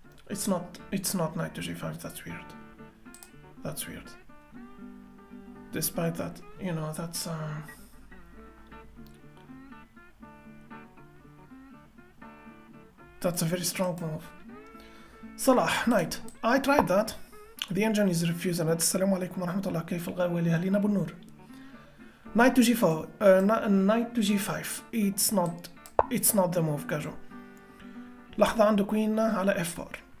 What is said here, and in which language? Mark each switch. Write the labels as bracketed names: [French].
[English] It's not knight to G5, that's weird. Despite that, you know, that's a very strong move. Salah, knight. I tried that. The engine is refusing it. [Arabic] السلام عليكم ورحمة الله. كيف الغاوي لأهلنا أبو النور. [English] Knight to g4. Knight to g5. It's not the move كاجو. [Arabic] لحظة عنده queen على f4.